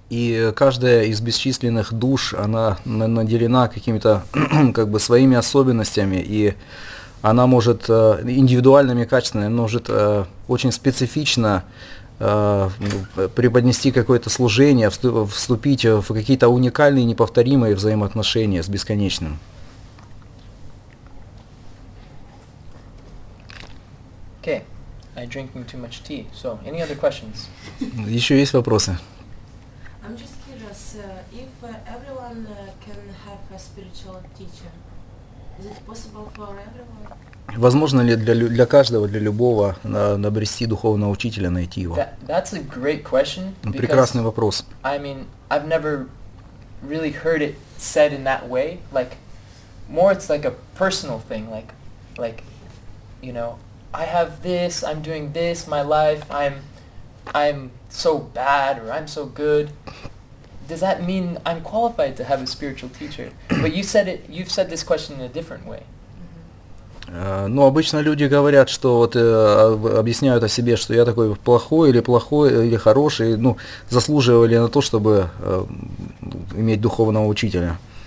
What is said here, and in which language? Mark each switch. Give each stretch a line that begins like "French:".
Russian: И каждая из бесчисленных душ, она наделена какими-то как бы своими особенностями, и она может индивидуальными качествами, может очень специфично преподнести какое-то служение, вступить в какие-то уникальные, неповторимые взаимоотношения с бесконечным.
English: Okay, I'm drinking too much tea. So, any other questions?
Russian: Еще есть вопросы?
English: I'm just curious, if everyone can have a spiritual teacher, is it possible for everyone?
Russian: Возможно ли для каждого, для любого обрести духовного учителя, найти его?
English: That's a great question.
Russian: Прекрасный вопрос.
English: I mean, I've never really heard it said in that way. Like, more it's like a personal thing. Like, you know, I have this, I'm doing this, my life, I'm so bad or I'm so good. Does that mean I'm qualified to have a spiritual teacher? But you've said this question in a different way.
Russian: Ну, обычно люди говорят, что вот объясняют о себе, что я такой плохой или хороший, ну, заслуживаю ли на то, чтобы иметь духовного учителя.